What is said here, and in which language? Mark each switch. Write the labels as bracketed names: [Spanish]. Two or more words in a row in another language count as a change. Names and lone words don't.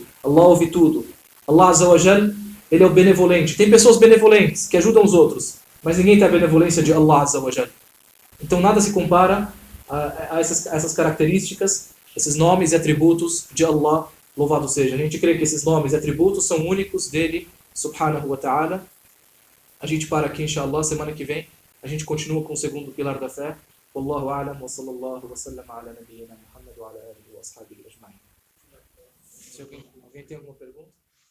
[Portuguese] Allah ouve tudo. [Arabic] الله عز وجل, [Portuguese] Ele é o benevolente. Tem pessoas benevolentes que ajudam os outros, mas ninguém tem a benevolência de [Arabic] الله عز وجل. [Portuguese] Então nada se compara a essas características, esses nomes e atributos de Allah, louvado seja. A gente crê que esses nomes e atributos são únicos dele, [Arabic] سبحانه وتعالى. [Portuguese] A gente para aqui, inshallah. Semana que vem a gente continua com o segundo pilar da fé. [Arabic] والله أعلم وصلى الله وسلم على نبينا محمد وعلى آله وأصحابه أجمعين. [Portuguese] Se alguém tem alguma pergunta?